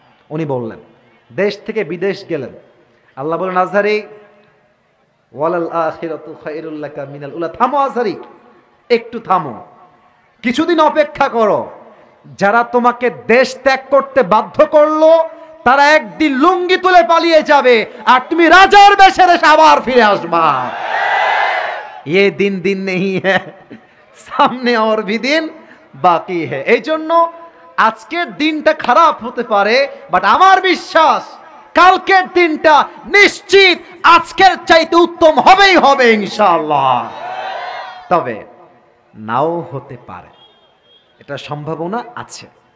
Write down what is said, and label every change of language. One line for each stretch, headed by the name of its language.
Bangla: উনি বললেন, দেশ থেকে বিদেশ গেলেন। আল্লাহ বলেন, আজহারি
Arabic: ওয়ালাল আখিরাতু খায়রুল লাকা মিনাল উলা।
Bangla: থামো আজহারি, একটু থামো, কিছুদিন অপেক্ষা করো। যারা তোমাকে দেশ ত্যাগ করতে বাধ্য করলো তারা একদিন লুঙ্গি তুলে পালিয়ে যাবে, আর তুমি রাজার বেশে আবার ফিরে আসবা।
Hindi: ये दिन दिन नहीं है,
Bangla: সামনে
Hindi: और भी दिन বাকি है।
Bangla: এই জন্য আজকের দিনটা খারাপ হতে পারে, বাট আমার বিশ্বাস কালকের দিনটা নিশ্চিত আজকের চাইতে উত্তম হবেই হবে ইনশাআল্লাহ। তবে নাও হতে পারে, এটা সম্ভাবনা আছে।